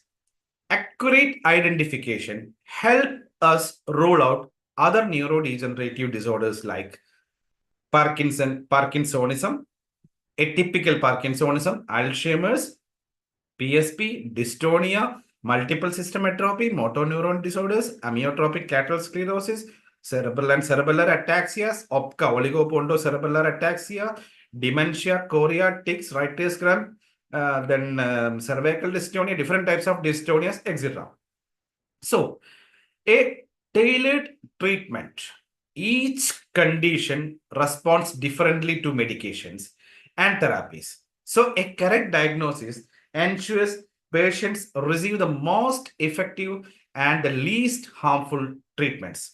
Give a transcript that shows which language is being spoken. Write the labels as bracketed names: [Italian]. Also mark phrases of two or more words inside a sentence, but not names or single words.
[English] Accurate identification help us rule out other neurodegenerative disorders like Parkinsonism, atypical Parkinsonism, Alzheimer's, PSP, dystonia, multiple system atrophy, motor neuron disorders, amyotrophic lateral sclerosis, cerebral and cerebellar ataxias, OPCA, oligopontocerebellar ataxia, dementia, chorea, tics, writer's cramp, then cervical dystonia, different types of dystonias, etc. So, a tailored treatment. Each condition responds differently to medications and therapies. So, a correct diagnosis ensures patients receive the most effective and the least harmful treatments.